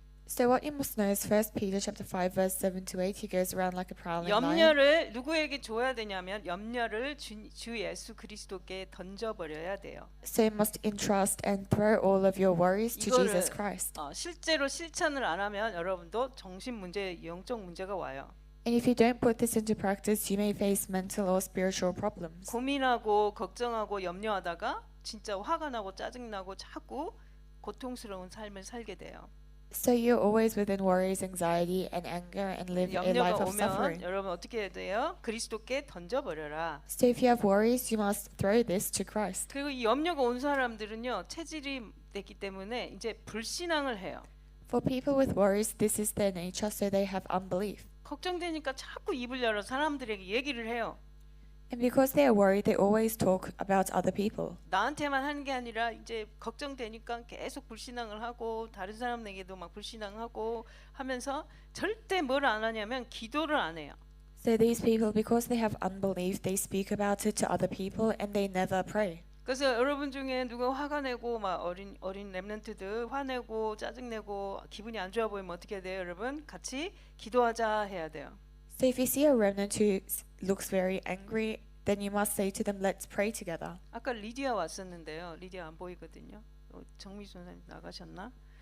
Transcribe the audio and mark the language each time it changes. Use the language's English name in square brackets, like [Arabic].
[English] So what you must know is 1 Peter chapter 5 verse 7 to 8 he goes around like a prowling lion. [Korean] 염려를 누구에게 줘야 되냐면 염려를 주 예수 그리스도께 던져버려야 돼요. [English] So you must entrust and throw all of your worries to [Korean] 이거를 [English] Jesus Christ. [Korean] 실제로 실천을 안 하면 여러분도 정신 문제, 영적 문제가 와요. [English] And if you don't put this into practice, you may face mental or spiritual problems. [Korean] 고민하고 걱정하고 염려하다가 진짜 화가 나고 짜증나고 자꾸 고통스러운 삶을 살게 돼요. [English] So you're always within worries, anxiety, and anger, and live a life [Korean] 염려가 [English] of [Korean] 오면 [English] suffering. [Korean] 여러분 어떻게 해야 돼요? 그리스도께 던져버려라. [English] So if you have worries, you must throw this to Christ. [Korean] 그리고 이 염려가 온 사람들은요 체질이 됐기 때문에 이제 불신앙을 해요. [English] For people with worries, this is their nature, so they have unbelief. [Korean] 걱정되니까 자꾸 입을 열어 사람들에게 얘기를 해요. [English] And because they are worried, they always talk about other people. [Korean] 나한테만 하는 게 아니라 이제 걱정되니까 계속 불신앙을 하고 다른 사람에게도 막 불신앙하고 하면서 절대 뭘 안 하냐면 기도를 안 해요. [English] So these people, because they have unbelief, they speak about it to other people and they never pray. [Korean] 그래서 여러분 중에 누가 화가 내고 막 어린 렘넌트들 화내고 짜증내고 기분이 안 좋아 보이면 어떻게 해야 돼요, 여러분? 같이 기도하자 해야 돼요. [English] So if you see a remnant who looks very angry, then you must say to them, let's pray together. [Korean] 아까 리디아 왔었는데요. 리디아 안 보이거든요. 정미수 선생님 나가셨나?